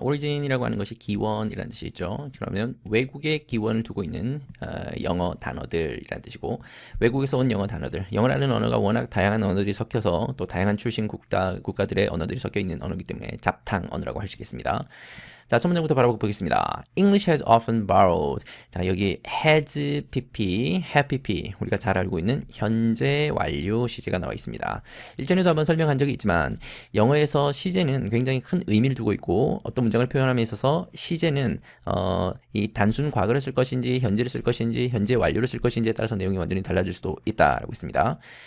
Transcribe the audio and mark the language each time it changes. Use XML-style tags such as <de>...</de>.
<ko>origin이라고 하는 것이 기원이라는 뜻이죠. 그러면 외국의 기원을 두고 있는 영어 단어들이라는 뜻이고, 외국에서 온 영어 단어들. 영어라는 언어가 워낙 다양한 언어들이 섞여서 또 다양한 출신 국가들의 언어들이 섞여 있는 언어이기 때문에 잡탕 언어라고 할 수 있겠습니다. 자, 첫 문장부터 바라보겠습니다.</ko> <en>English has often borrowed.</en> <ko>자, 여기</ko> <en>has pp, have pp.</en> <ko>우리가 잘 알고 있는 현재 완료 시제가 나와 있습니다. 일전에도 한번 설명한 적이 있지만 영어에서 시제는 굉장히 큰 의미를 두고 있고, 어떤 문장을 표현함에 있어서 시제는 이 단순 과거를 쓸 것인지 현재를 쓸 것인지 현재 완료를 쓸 것인지에 따라서 내용이 완전히 달라질 수도 있다라고 있습니다.</ko>